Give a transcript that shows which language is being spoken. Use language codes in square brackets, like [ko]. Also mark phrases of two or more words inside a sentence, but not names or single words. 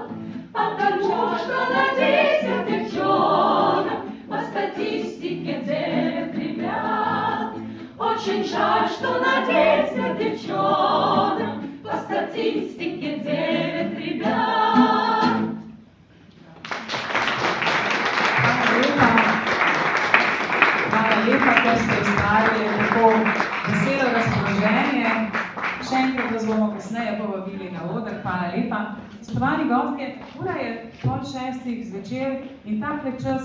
[ru] Потому что на 10 девчонок по статистике 9 ребят. Очень жаль, что на 10 девчонок по статистике 9 ребят. [sl] Hvala lepa, ker ste ustvarili tako veselo razpoloženje. Še enkrat vas bomo kasneje povabili na oder. Hvala lepa. Spoštovani gostje, ura je 5:30 zvečer in takle čas.